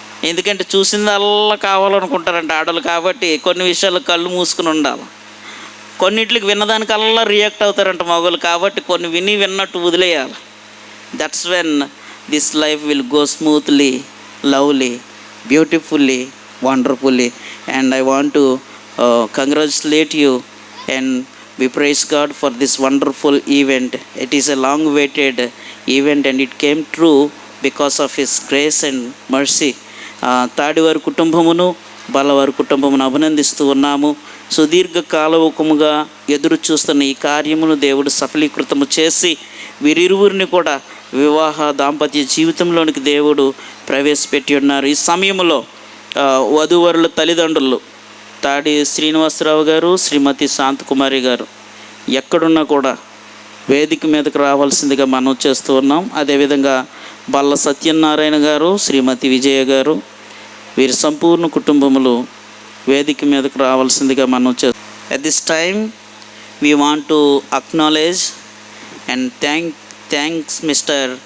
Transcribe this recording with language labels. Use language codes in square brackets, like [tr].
[te] ఎందుకంటే చూసిందల్లా కావాలనుకుంటారంట ఆడలు. కాబట్టి కొన్ని విషయాలు కళ్ళు మూసుకుని ఉండాలి, కొన్నిటికి విన్నదానికల్లా రియాక్ట్ అవుతారంట మగవాళ్ళు. కాబట్టి కొన్ని విన్నట్టు వదిలేయాలి. [en] That's when this life will go smoothly, lovely, beautifully, wonderfully. And I want to congratulate you and we praise God for this wonderful event. It is a long awaited event and it came true because of His grace and mercy. [te] తాడివారి కుటుంబమును బాలవారి కుటుంబమును అభినందిస్తూ ఉన్నాము. సుదీర్ఘ కాలముగా ఎదురు చూస్తున్న ఈ కార్యమును దేవుడు సఫలీకృతము చేసి వీరిరువురిని కూడా వివాహ దాంపత్య జీవితంలోనికి దేవుడు ప్రవేశపెట్టి ఉన్నారు. ఈ సమయంలో వధూవరుల తల్లిదండ్రులు తాడి శ్రీనివాసరావు గారు, శ్రీమతి శాంతకుమారి గారు ఎక్కడున్నా కూడా వేదిక మీదకు రావాల్సిందిగా మనం చేస్తూ ఉన్నాం. అదేవిధంగా బల్ల సత్యనారాయణ గారు, శ్రీమతి విజయ గారు, వీరి సంపూర్ణ కుటుంబములు వేదిక మీదకు రావాల్సిందిగా మనం చేస్తాం. [en] At this time we want to acknowledge and thanks Mr.